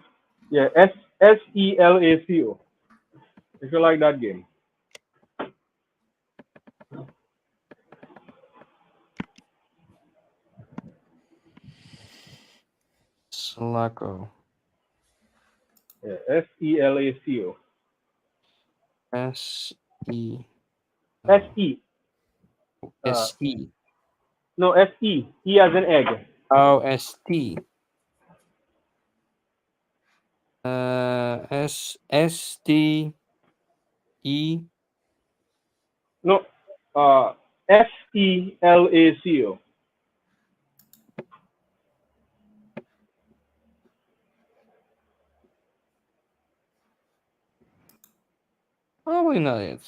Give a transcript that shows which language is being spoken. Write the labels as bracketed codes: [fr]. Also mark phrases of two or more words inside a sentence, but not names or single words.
[en] yeah, Selaco. If you like that game. Sulaco. Yeah, Selaco. S E S oh, E. Uh, S E. no, SE. E as an egg. Oh, S T. S T E. No, uh, Selaco. Probably not it.